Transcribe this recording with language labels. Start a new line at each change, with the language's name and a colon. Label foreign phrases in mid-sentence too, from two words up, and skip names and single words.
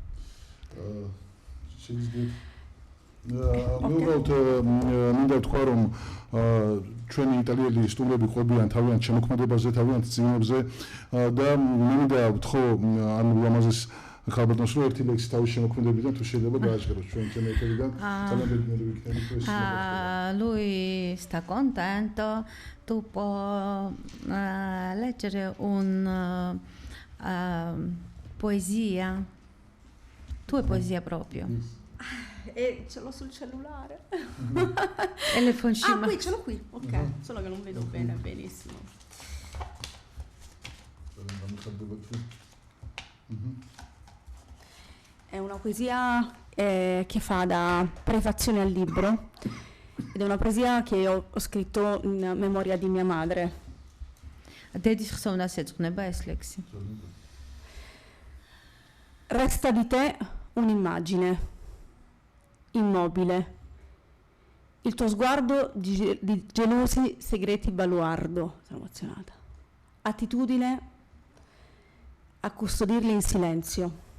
Georgian: მინდა თქვა, რომ ჩვენი იტალიელი სტუმრები ყვებიან თავიანთ შემოქმედებაზე, თავიანთ წიგნებზე და მინდა ვთხოვ ამ ულამაზეს ხალბატონს რომ ერთი ლექსი თავის შემოქმედებიდან თუ შეიძლება გააჟღეროს ჩვენ ჩემეთებიდან ძალიან ბედნიერი ვიქნებით ეს
Italian: lui sta contento tu può leggere poesia tua poesia proprio E ce l'ho sul cellulare. e le fonci Qui ce l'ho qui, ok, solo che non vedo bene, benissimo. È una poesia che fa da prefazione al libro ed è una poesia che ho scritto in memoria di mia madre.
Georgian: დედის ხსოვნას ეძღვნება ეს ლექსი.
Italian: Resta di te un'immagine immobile, il tuo sguardo di gelosi segreti baluardo, sono emozionata, attitudine a custodirli in silenzio.